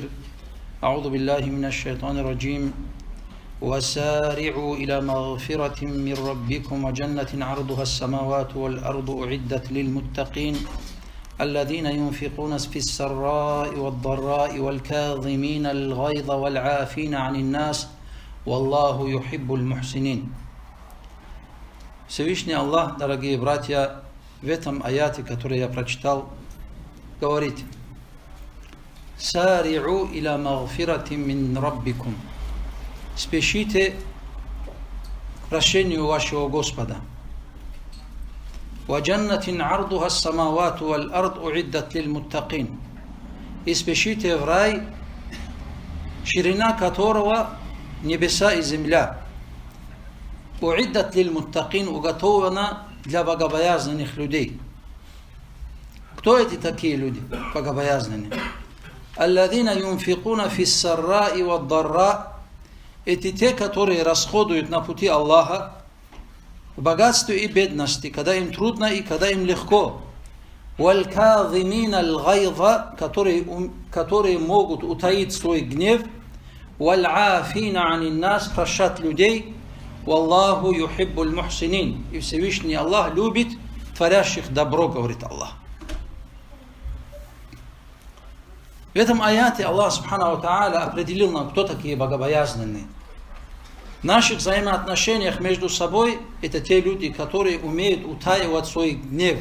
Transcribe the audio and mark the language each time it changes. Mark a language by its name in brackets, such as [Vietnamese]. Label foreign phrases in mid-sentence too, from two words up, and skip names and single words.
[Arabic] أعوذ بالله من الشيطان الرجيم. وسارعوا إلى مغفرة من ربكم وجنة عرضها السماوات والأرض أعدت للمتقين الذين ينفقون في السراء والضراء والكاظمين الغيظ والعافين عن الناس والله يحب المحسنين. [Russian] Всевышний Аллах, дорогие братья, в этом аяте, который я прочитал, говорит: [Arabic] «سارعوا إلى مغفرة من ربكم». [Russian] Спешите к прощению вашего Господа. [Arabic] «وجنة عرضها السماوات والأرض أعدت للمتقين». [Russian] И спешите в рай, ширина которого небеса и земля. [Arabic] «أعدت للمتقين» [Russian] уготована для богобоязненных людей. Кто эти такие люди, богобоязненные? [Arabic] «الذين ينفقون في السراء والضراء». [Russian] Это те, которые расходуют на пути Аллаха в богатстве и бедности, когда им трудно и когда им легко. [Arabic] «والكاظمين الغيظ», [Russian] которые могут утаить свой гнев. [Arabic] «والعافين عن الناس», [Russian] прощать людей. [Arabic] «والله يحب المحسنين». [Russian] И Всевышний Аллах любит творящих добро, говорит Аллах. В этом аяте [Arabic] الله سبحانه وتعالى [Russian] определил нам, кто такие богобоязненные. В наших взаимоотношениях между собой это те люди, которые умеют утаивать свой гнев.